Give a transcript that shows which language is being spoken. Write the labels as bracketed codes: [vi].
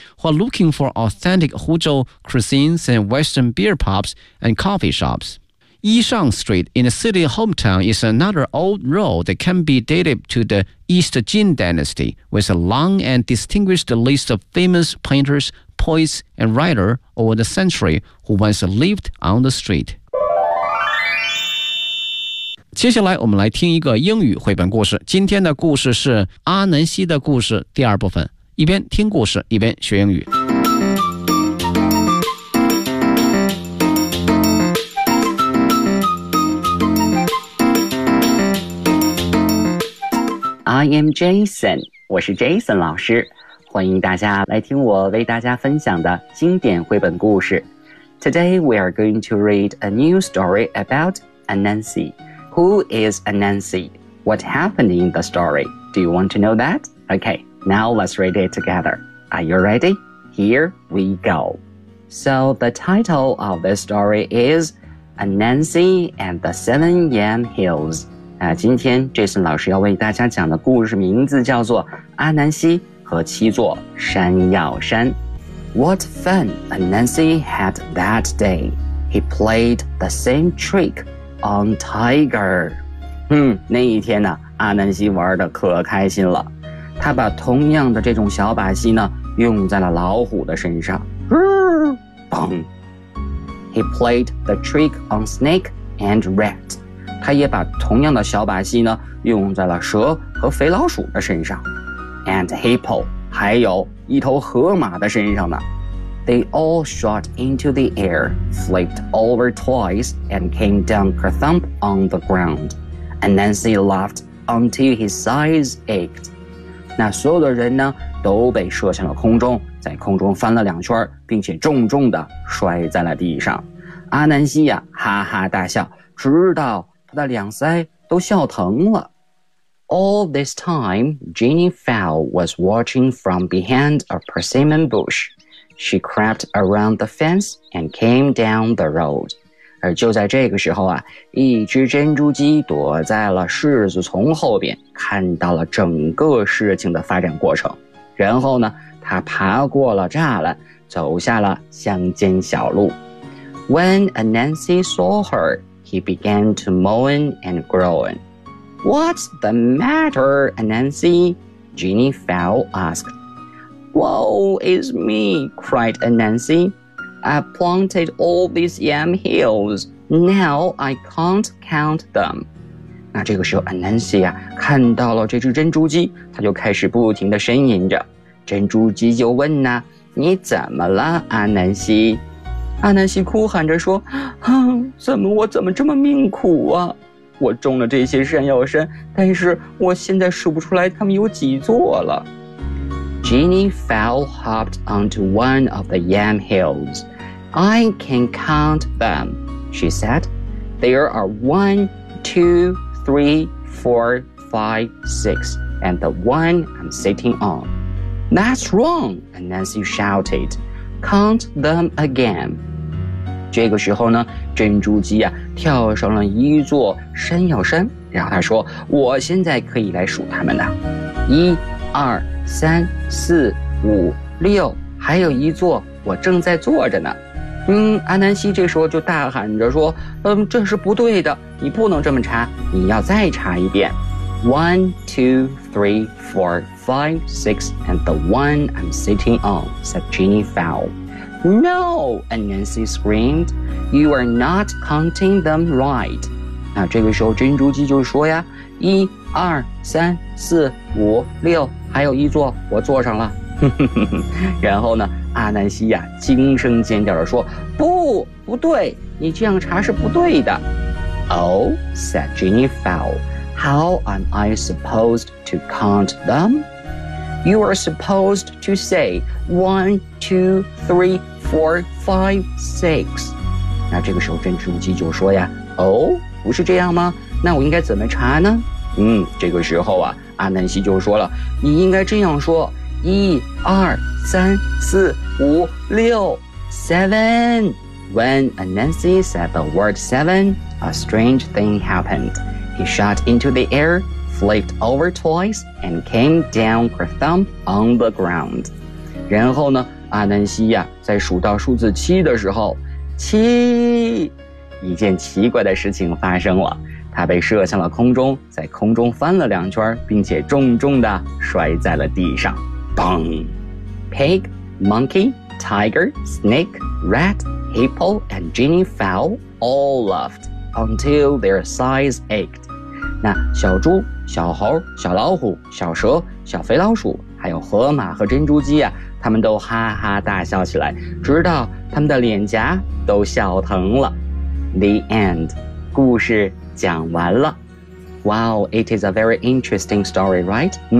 [en] While looking for authentic Huzhou cuisines and Western beer pubs and coffee shops,Yishang Street in the city hometown is another old road that can be dated to the East Jin Dynasty with a long and distinguished list of famous painters, poets, and writers over the century who once lived on the street. [zh] 接下来我们来听一个英语绘本故事。今天的故事是阿南西的故事第二部分。一边听故事，一边学英语。 [en] I am Jason, [zh] 我是 Jason 老师，欢迎大家来听我为大家分享的经典绘本故事。 [en] Today we are going to read a new story about Anansi. Who is Anansi? What happened in the story? Do you want to know that? Okay, now let's read it together. Are you ready? Here we go. So the title of this story is Anansi and the Seven Yan Hills. [zh] 今天 Jason 老师要为大家讲的故事名字叫做阿南西和七座山药山。 [en] What fun Anansi had that day. He played the same trick on Tiger. [zh] 那一天呢，阿南西玩得可开心了。他把同样的这种小把戏呢用在了老虎的身上。嘣。 [en] He played the trick on Snake and Rat. [zh] 他也把同样的小把戏呢用在了蛇和肥老鼠的身上 [en] and hippo [zh] 还有一头河马的身上呢 [en] They all shot into the air flipped over twice and came down kerthump on the ground Anansi laughed until his sides ached [zh] 那所有的人呢都被射向了空中在空中翻了两圈并且重重地摔在了地上阿南西呀哈哈大笑直到他的两腮都笑疼了。 [en] All this time, Jenny Fowl was watching from behind a persimmon bush. She crept around the fence and came down the road. [zh] 而就在这个时候啊，一只珍珠鸡躲在了柿子丛后边，看到了整个事情的发展过程。然后呢，它爬过了栅栏，走下了乡间小路。 [en] When Anansi saw her,He began to moan and groan. What's the matter, Anansi? Jenny Fowl asked. Woe is me, cried Anansi. I planted all these yam hills. Now I can't count them. [zh] 那这个时候 Anansi 啊看到了这只珍珠鸡他就开始不停地呻吟着。珍珠鸡就问呢、啊、你怎么了 Anansi? 阿南西哭喊着说怎么我怎么这么命苦啊我种了这些山药山但是我现在数不出来它们有几座了。 [en] Jenny fell hopped onto one of the yam hills. I can count them, she said. There are 1, 2, 3, 4, 5, 6, and the one I'm sitting on. That's wrong, Nancy shouted. Count them again. [zh] 这个时候呢，珍珠鸡啊跳上了一座山药山，然后他说，我现在可以来数他们了。 1, 2, 3, 4, 5, 6，还有一座我正在坐着呢。安南希这时候就大喊着说，这是不对的，你不能这么查，你要再查一遍。 [en] 1, 2, 3, 4, 5, 6, and the one I'm sitting on, said Jenny Fowl. No, Nancy screamed. You are not counting them right. [zh] 那这个时候珍珠鸡就说呀，1, 2, 3, 4, 5, 6，还有一座我坐上了。然后呢，阿南西呀惊声尖叫地说，不，不对，你这样查是不对的。 [en] Oh, said Jenny Fowl. How am I supposed to count them? You are supposed to say 1, 2, 3, 4, 5, 6. [zh] 那这个时候珍珠鸡就说呀，哦，不是这样吗？那我应该怎么查呢？这个时候啊，阿南西就说了，你应该这样说，1, 2, 3, 4, 5, 6, 7. [en] When Nancy said the word 7, a strange thing happened. He shot into the air, flipped over twice, and came down kerthump on the ground. [zh] 然后呢，阿南西呀，在数到数字七的时候，七，一件奇怪的事情发生了。他被射向了空中，在空中翻了两圈，并且重重地摔在了地上。 [en] 砰 ！Pig, monkey, tiger, snake, rat, hippo, and Jenny fell all laughed until their sides ached. [zh] 那小猪、小猴、小老虎、小蛇、小肥老鼠，还有河马和珍珠鸡啊，他们都哈哈大笑起来，直到他们的脸颊都笑疼了。 [en] The end. [zh] 故事讲完了。 [en] Wow, it is a very interesting story, right?